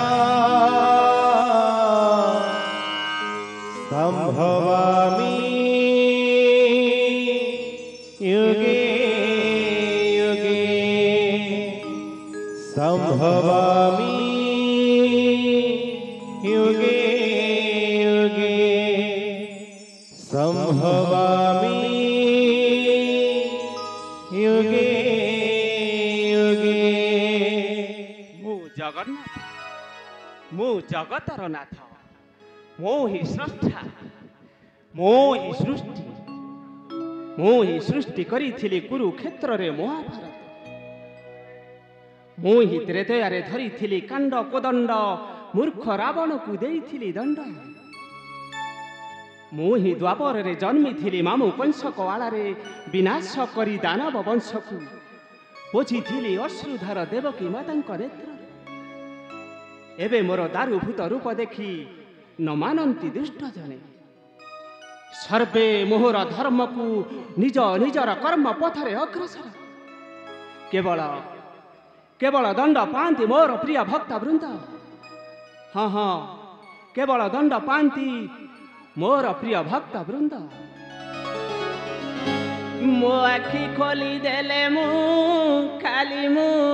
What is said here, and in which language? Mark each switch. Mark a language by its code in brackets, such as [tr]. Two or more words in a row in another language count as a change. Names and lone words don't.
[sa] संभवामि युगे युगे संभवामि युगे युगे संभवामि युगे युगे। [or] ମୁଁ ଜଗନ୍ନାଥ ମୁଁ ଜଗତର ନାଥ ମୋ ହି ସ୍ରଷ୍ଟା ମୋ ହି ସୃଷ୍ଟି ମୁଁ ହି ସୃଷ୍ଟି କରିଥିଲି କୁରୁକ୍ଷେତ୍ର ରେ ମହାଭାରତ ମୁଁ ହି ତ୍ରେତୟାରେ ଧରିଥିଲି କାଣ୍ଡ କୋଦଣ୍ଡ ମୂର୍ଖ ରାବଣ କୁ ଦେଇଥିଲି ଦଣ୍ଡ ମୁଁ ହି ଦ୍ୱାପର ରେ ଜନ୍ମିଥିଲି ମାମୁଁ କଂସକ ଆଲାରେ ବିନାଶ କରି ଦାନବ ବଂଶ କୁ ପୋଛିଥିଲି ଅଶ୍ରୁଧାର ଦେବକୀ ମାତାଙ୍କ ନେତ୍ର ଏବେ ମୋର ଦାରୁଭୂତ ରୂପ ଦେଖି ନ ମାନନ୍ତି ଦୁଷ୍ଟ ଜନେ ସର୍ବେ ମୋହର ଧର୍ମ କୁ ନିଜ ନିଜର କର୍ମ ପଥରେ ଅଗ୍ରସର କେବଳ କେବଳ ଦଣ୍ଡ ପାଣ୍ଟି ମୋର ପ୍ରିୟ ଭକ୍ତ ବୃନ୍ଦ ହଁ ହଁ କେବଳ ଦଣ୍ଡ ପାଣ୍ଟି ମୋର ପ୍ରିୟ ଭକ୍ତ ବୃନ୍ଦ ମୋ ଆଖି ଖୋଲି ଦେଲେ ମୁଁ ଖାଲି ମୁଁ